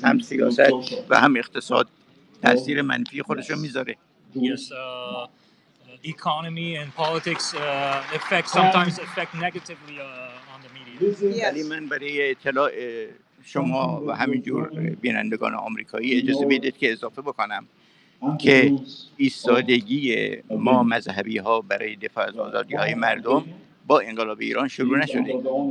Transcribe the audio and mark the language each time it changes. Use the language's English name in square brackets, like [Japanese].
[Persian] هم سیاست و هم اقتصاد تاثیر منفی خودشو میذاره. [English] Yes, economy and politics sometimes affect negatively on the media. [Persian] ولی من برای اطلاع شما و همینجور بینندگان آمریکایی اجازه بدید که اضافه بکنم که ایستادگی ما مذهبی ها برای دفاع از آزادی های مردم با انقلاب ایران شروع نشده.